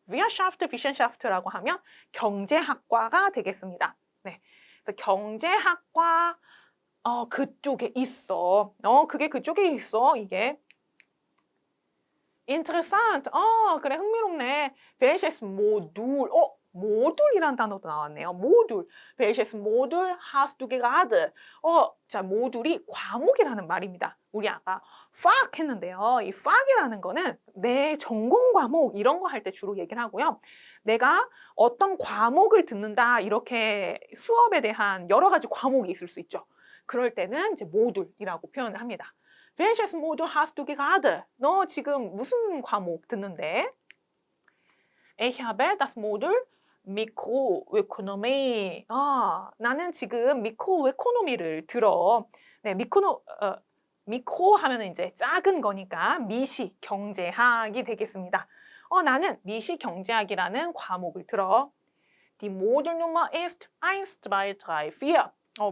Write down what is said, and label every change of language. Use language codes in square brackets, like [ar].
[ko] Wirtschaftswissenschaft라고 하면 경제학과가 되겠습니다. 네. 그래서 경제학과 그쪽에 있어. 그게 그쪽에 있어. 이게. Interessant. 그래, 흥미롭네. [de] Welches Modul? [ko] 모듈이란 단어도 나왔네요. 모듈. [de] Welches Modul hast du gerade? [ko] 자, 모듈이 과목이라는 말입니다. 우리 아까 Fach 했는데요. 이 Fach이라는 거는 내 전공 과목 이런 거 할 때 주로 얘기를 하고요. 내가 어떤 과목을 듣는다 이렇게 수업에 대한 여러 가지 과목이 있을 수 있죠. 그럴 때는 이제 모듈이라고 표현을 합니다. [de] Welches Modul hast du gerade? [ko] 너 지금 무슨 과목 듣는데? [de] Ich habe das Modul Mikroökonomie. [ko] 나는 지금 미크로에코노미를 들어. 네, 미크로 하면은 이제 작은 거니까 미시 경제학이 되겠습니다. 나는 미시 경제학이라는 과목을 들어. [de] Die Modulnummer ist 1, 2, 3, 4.